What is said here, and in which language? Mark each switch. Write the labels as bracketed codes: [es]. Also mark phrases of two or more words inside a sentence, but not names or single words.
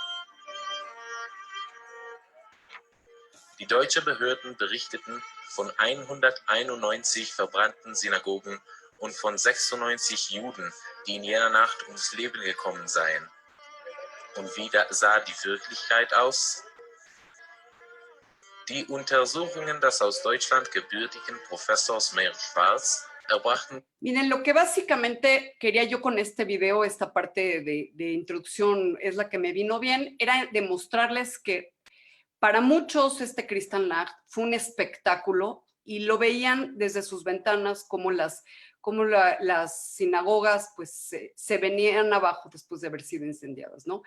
[de] Die deutschen Behörden berichteten von 191 verbrannten Synagogen und von 96 Juden, die in jener Nacht ums Leben gekommen seien. Und wie sah die Wirklichkeit aus? Die Untersuchungen des aus Deutschland gebürtigen Professors Meir Schwarz erbrachten. [es] Miren, lo que básicamente quería yo con este video, esta parte de introducción es la que me vino bien, era demostrarles que para muchos Kristallnacht fue un espectáculo y lo veían desde sus ventanas como las sinagogas pues se venían abajo después de haber sido incendiadas, ¿no?